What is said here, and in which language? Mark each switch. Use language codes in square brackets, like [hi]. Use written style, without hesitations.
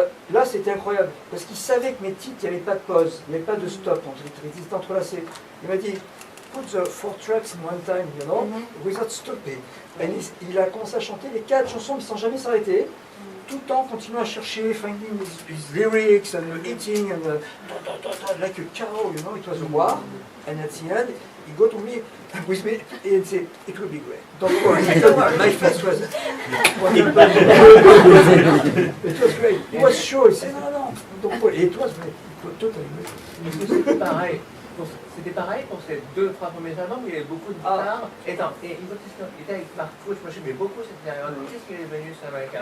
[fr] Là, c'était incroyable, parce qu'il savait que mes titres, il n'y avait pas de pause, il n'y avait pas de stop, ils étaient entrelacés. Il m'a dit, [en] put the 4 tracks in one time, you know, without stopping. [fr] Et il a commencé à chanter les 4 chansons, mais sans jamais s'arrêter, tout le temps continuant à chercher, [en] finding his lyrics and eating, and like a cow, you know, it was a war. And at the end, he go to me, with me, and say, it will be great. Don't worry, my face was... It was great. He was sure, he said, no, don't worry. It was great. It was totally great. [fr] C'était pareil pour ces 2-3 premiers albums où il y avait beaucoup de guitare. Et une autre question, il était avec Marc Hurtado, moi j'aimais beaucoup cette période. Qu'est-ce qu'il est venu sur Américain?